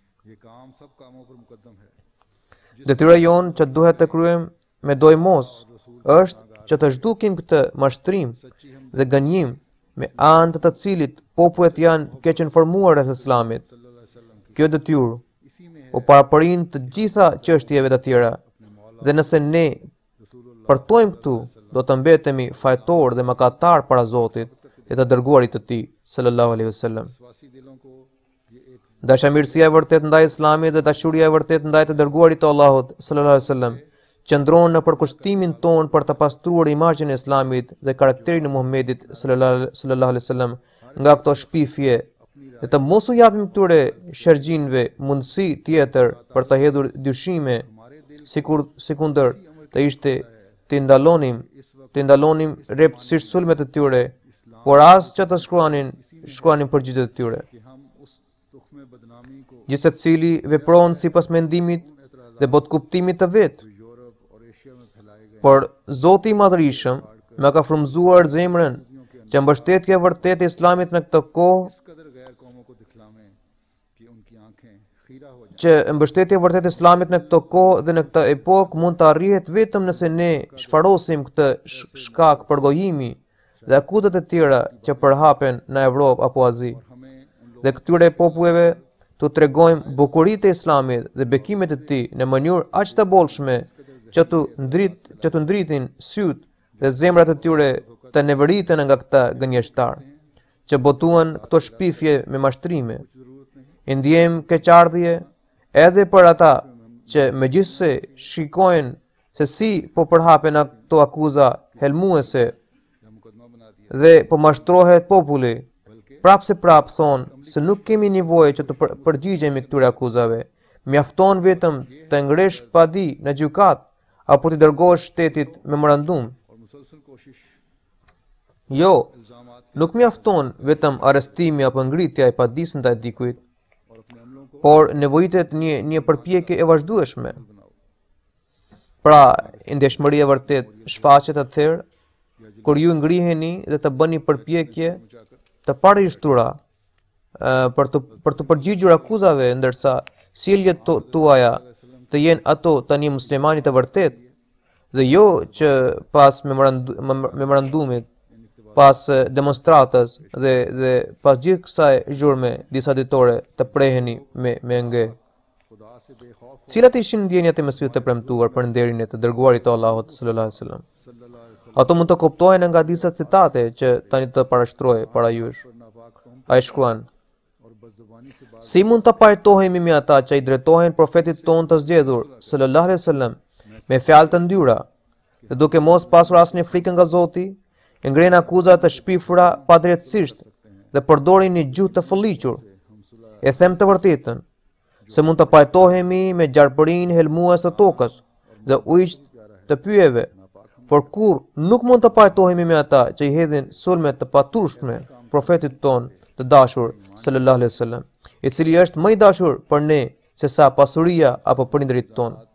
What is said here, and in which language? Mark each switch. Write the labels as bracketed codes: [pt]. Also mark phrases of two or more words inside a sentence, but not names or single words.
[sq] Detyra jonë që duhet të kryejmë me dojmos është që të zhdukim këtë mashtrim dhe gënjim me anë të cilit popujt janë keq informuar rreth islamit. Kjo detyrë u paraporin të gjitha çështjeve të tjera dhe nëse ne përtojmë këtu, do të mbetemi fajtor dhe mëkatar para Zotit dhe të dërguarit të Tij [ar] صلى الله عليه وسلم. [ur] وشواسی دلوں کو یہ ایک [sq] Dashamirësia e vërtet ndaj Islamit dhe dashuria e vërtet ndaj të dërguarit të Allahut [ar] صلى الله عليه وسلم [sq] qëndron në përkushtimin ton për të pastruar imazhin e Islamit dhe karakterin e Muhamedit [ar] صلى الله عليه وسلم [sq] nga këto shpifje dhe të mos u japim këtyre shergjinëve mundësi tjetër për të hedhur dyshime sikundër të ishte të ndalonim rreptësisht sulmet e tyre, por as që të shkruanin përgjigjet e tyre. [ur] کہ ہم اس تخم بدنامی کو [sq] Gjithse cili vepron sipas mendimit dhe botkuptimit të vet. [ur] یورپ اور ایشیا میں پھیلائے گئے [sq] Por Zoti i Madhërisëm më ka frymzuar zemrën që mbështetja e vërtetë e Islamit në këtë kohë, [ur] اس قدر غیر قوموں کو دکھلاویں کہ ان کی آنکھیں خیرہ ہو جائیں. [sq] që mbështetja e vërtetë e Islamit në këtë kohë dhe në këtë epokë mund të arrihet vetëm nëse ne shfarosim këtë shkak përgojimi dhe akuzat e tjera që përhapen në Evropë apo Azi. [ur] ہمیں ان [sq] Dhe këtyre popujve të tregojmë bukuritë e Islamit dhe bekimet e tij në mënyrë aq të bollshme që të ndritin syt dhe zemrat e tyre të nevoritën nga këta gënjeshtar që botuan këto shpifje me mashtrime. I ndjejmë keqardhje edhe për ata që megjithse shikojnë se si po përhapen ato akuza helmuese [ur] یا مقدمہ بنا دیا, [sq] dhe po mashtrohet populli, prapë se prapë thonë se nuk kemi nevojë që të përgjigjemi këtyre akuzave. Mjafton vetëm të ngresh padi në gjykat apo të dërgosh shtetit memorandum. [ur] اور مسلسل کوشش [sq] Jo, [ur] इल्जामात [sq] nuk mjafton vetëm arrestimi apo ngritja e padisë ndaj dikujt, [ur] اور اپنے عملوں کو [sq] por nevojitet një përpjekje e vazhdueshme. [ur] बनाओ [sq] Pra, ndeshmëria vërtet shfaqet atëherë kur ju ngriheni dhe të bëni përpjekje të parashtura për të përgjigjur akuzave, ndërsa sjelljet tuaja të jenë ato të një muslimani të vërtet dhe jo që pas memorandumit, pas demonstratës dhe pas gjithë kësaj zhurme disa ditore të preheni me nge. [ur] خدا سے بےخوف [sq] Cilat ishin ndjenjat e Mesihut të premtuar për nderin e të dërguarit të Allahut [ar] صلى الله عليه وسلم? صلى الله عليه وسلم [sq] Ato mund të kuptohen nga disa citate që tani të parashtroj para jush. [ur] پر ناپاک تم [sq] Ai shkruan: [ur] اور بدزبانی سے بات [sq] Si mund të pajtohemi me ata që i drejtohen profetit ton të zgjedhur [ar] صلى الله عليه وسلم [sq] me fjalë të ndyra dhe duke mos pasur asnjë frikë nga Zoti, e ngren akuza të shpifura padrejtësisht dhe përdorin një gjuhë të fëlliqur. E them të vërtetën, se mund të pajtohemi me gjarpërinë helmues të tokës dhe ujit të pyjeve, por kur nuk mund të pajtohemi me ata që i hedhin sulme të paturshme profetit ton të dashur [ar] صلى الله عليه وسلم, [sq] i cili është më i dashur për ne se sa pasuria apo prindërit ton.